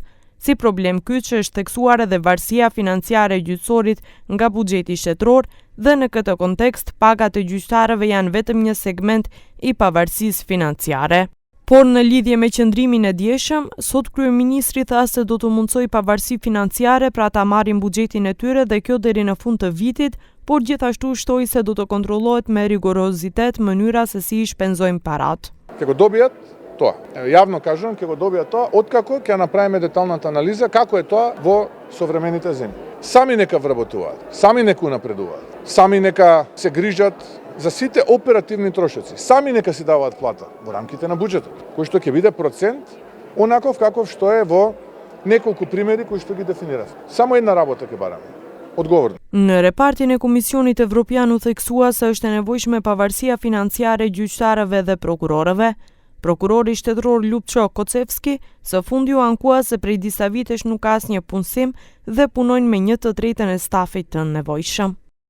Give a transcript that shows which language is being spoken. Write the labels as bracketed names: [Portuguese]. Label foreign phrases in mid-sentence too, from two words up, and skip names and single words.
[Albanian] Si problem kyç është theksuar edhe varësia financiare e gjyqësorit nga buxheti shtetëror dhe në këtë kontekst pagat e gjyqtarëve janë vetëm një segment i pavarësisë financiare. Por në lidhje me qëndrimin e dieshëm, sot kryeministri tha se do të mundsoj pavarësi financiare pra ta marrin buxhetin e tyre dhe kjo deri në fund të vitit, por gjithashtu shtoi se do të kontrollohet me rigorozitet mënyra se si i shpenzojnë parat. [Macedonian] Тоа. Јавно кажувам, ќе го добијат тоа, откако ќе направиме деталната анализа како е тоа во современите земји. Сами нека вработуваат, сами нека напредуваат, сами нека се грижат за сите оперативни трошоци, сами нека си даваат плата во рамките на буџетот, кој што ќе биде процент онаков каков што е во неколку примери кои што ги дефинирав. Само една работа ќе бараме. Odgovorno. [Albanian] Në repartin e Komisionit Evropian u theksua se është e nevojshme pavarësia financiare e gjyqtarëve dhe prokurorëve. Prokurori shtetëror Ljupço Kocevski së fundi u ankua se prej disa vitesh nuk ka asnjë punësim dhe punojnë me 1/3 e stafit të nevojshëm.